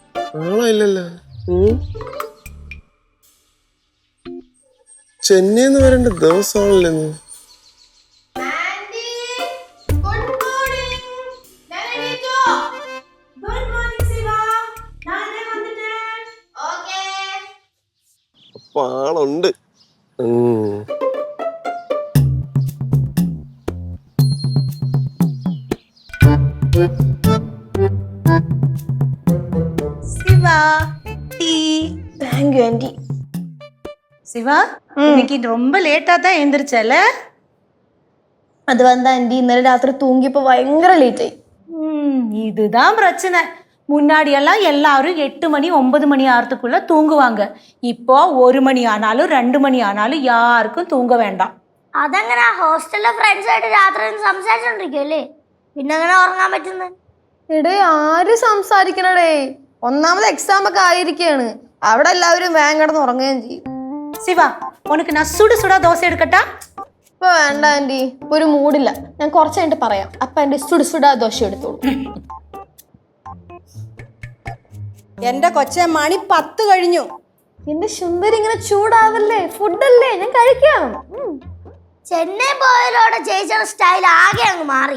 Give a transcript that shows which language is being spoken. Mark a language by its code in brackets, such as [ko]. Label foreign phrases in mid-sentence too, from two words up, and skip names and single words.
[ml] ആളായില്ലല്ലോ. ചെന്നൈന്ന് വരേണ്ട ദിവസമാണല്ലോ. അപ്പൊ ആളുണ്ട്. [ta] சிவா டீ. [en] thank you [ta] ஆண்டி. சிவா இன்னைக்கு ரொம்ப லேட்டா தான் எந்திரிச்சல. அது வந்து ஆண்டி இന്നലെ ராத்திரி தூங்கிப்போ பயங்கர லேட் ஆയി. இதுதான் பிரச்சனை. முன்னாடி எல்லாம் எல்லாரும் 8 மணி 9 மணி ஆறதுக்குள்ள தூங்குவாங்க. இப்போ 1 மணி ஆனாலும் 2 மணி ஆனாலும் யாருக்கும் தூங்க வேண்டாம். [ml] അതങ്ങനെ ഹോസ്റ്റലിലെ ഫ്രണ്ട്സ് ആയിട്ട് രാത്രി സംസാരിച്ചോണ്ടിരിക്കുവല്ലേ, പിന്നെ അങ്ങനെ ഉറങ്ങാൻ പറ്റുന്നത്? എടേ ആര് സംസാരിക്കണടേ, ഒന്നാമത് എക്സാം ഒക്കെ ആയിരിക്കാണ്, അവിടെ എല്ലാവരും വേഗം കിടന്ന് ഉറങ്ങുകയും ചെയ്യും. [ta] சிவா உனக்கு நான் சுடு சுடா தோசை எடுக்கட்டா? [ml] ഇപ്പൊ വേണ്ട ആന്റി, ഇപ്പൊ ഒരു മൂഡില്ല, ഞാൻ കുറച്ച് കഴിഞ്ഞിട്ട് പറയാം. അപ്പൊ എന്റെ [ta] சுடு சுடா [ml] ദോശ എടുത്തോളൂ. എന്റെ കൊച്ചെ മണി 10 കഴിഞ്ഞു. എന്റെ സുന്ദരി ഇങ്ങനെ ചൂടാവല്ലേ, ഫുഡല്ലേ, ഞാൻ കഴിക്കാം. ചെന്നൈ പോയതോടെ ചേച്ചിയുടെ സ്റ്റൈൽ ആകെ അങ്ങ് മാറി.